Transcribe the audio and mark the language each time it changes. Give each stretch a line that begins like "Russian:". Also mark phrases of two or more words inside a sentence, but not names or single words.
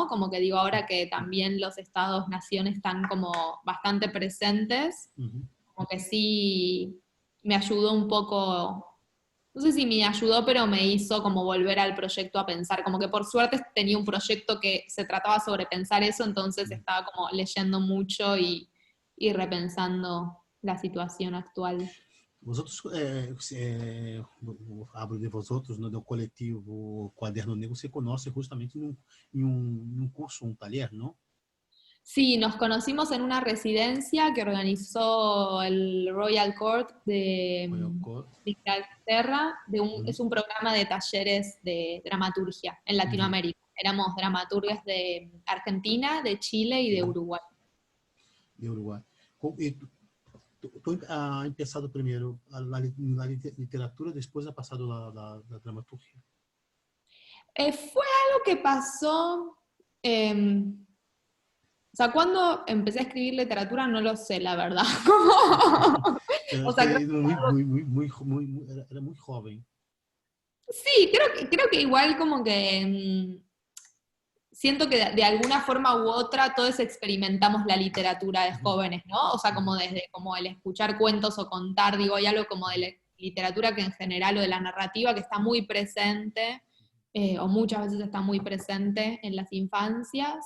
Spanish: Como que digo ahora que también los estados-nación están como bastante presentes, como que sí me ayudó un poco, no sé si me ayudó, pero me hizo como volver al proyecto a pensar, como que por suerte tenía un proyecto que se trataba sobre pensar eso, entonces estaba como leyendo mucho y repensando la situación actual. Vosotros, hablo de vosotros, no,
Portuguese: do coletivo Quaderno Negro, se conhece justamente em um curso, um taller, não?
Spanish: Sí, nos conocimos en una residencia que organizó el Royal Court Royal Court. de Inglaterra, es un programa de talleres de dramaturgia en Latinoamérica. Éramos dramaturgas de Argentina, de Chile y de Uruguay.
Portuguese: De Uruguai. E tu empezado primeiro na literatura, depois ha passado na dramaturgia?
Spanish: Fue algo que pasó, o sea, cuando empecé a escribir literatura no lo sé, la verdad. O sea, creo
Portuguese: Era muito jovem.
Spanish: sí, creo que igual como que siento que de alguna forma u otra todos experimentamos la literatura de Uhum, jóvenes, ¿no? O sea, como uhum, desde como el escuchar cuentos o contar, digo, hay algo como de la literatura que en general o de la narrativa que está muy presente, o muchas veces está muy presente en las infancias.